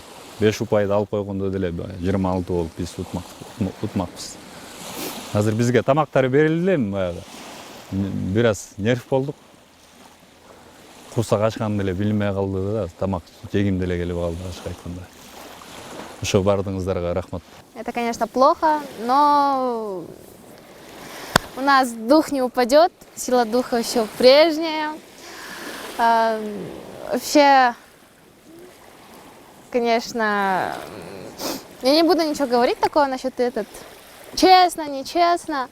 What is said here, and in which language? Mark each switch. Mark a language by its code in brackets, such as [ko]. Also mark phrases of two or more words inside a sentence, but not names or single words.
[ky] 5 упайды алып койгондо деле 26 болуп биз утмакпыз. Азыр бизге тамактары берилди эми баягы. Бир аз нерв болдук. Курсак ачкан деле билинбей калды да, тамак жегим деле келип калды ашка айтканда. Ошо бардыгыңыздарга рахмат. [ru] Это, конечно, плохо, но у нас дух не упадет, сила духа еще прежняя. Вообще, конечно, я не буду ничего говорить такого насчет честно, нечестно.